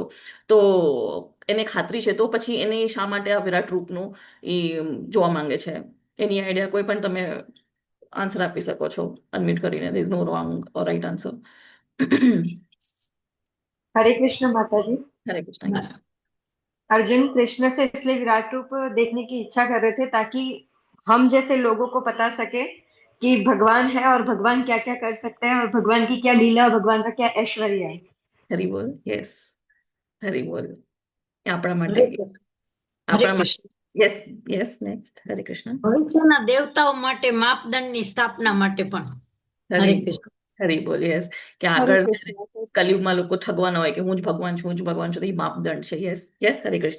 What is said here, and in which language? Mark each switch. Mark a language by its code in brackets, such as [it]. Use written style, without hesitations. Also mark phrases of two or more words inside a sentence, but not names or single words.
[gu] તો એને ખાતરી છે, તો પછી એને શા માટે આ વિરાટ રૂપનું એ જોવા માંગે છે? એની આઈડિયા કોઈ પણ તમે આન્સર આપી શકો છો અનમ્યુટ કરીને. [en] There is no wrong or right answer. [gu] હરે કૃષ્ણ માતાજી. [hi] हरे कृष्ण yes. अर्जुन कृष्ण से इसलिए विराट रूप देखने की इच्छा कर रहे थे ताकि हम जैसे लोगों को पता सके कि भगवान है और भगवान क्या क्या कर सकते हैं और भगवान की क्या लीला और भगवान का क्या ऐश्वर्य है। हरि बोल यस हरि बोल આપણા [gu] હરે માટે કૃષ્ણ. હરે આપણા માટે કૃષ્ણ. [en] yes yes next હરે કૃષ્ણ [gu] ભવિષ્યના દેવતાઓ માટે માપદંડની સ્થાપના માટે પણ હરે હરી કૃષ્ણ. હરી બોલ યસ કે હરે આગળ કૃષ્ણ માતાજી. કલયુગમાં લોકો ઠગવાના હોય કે હું જ ભગવાન છું હું જ ભગવાન છું તો એ માપદંડ છે [en] yes yes [gu] હરે કૃષ્ણ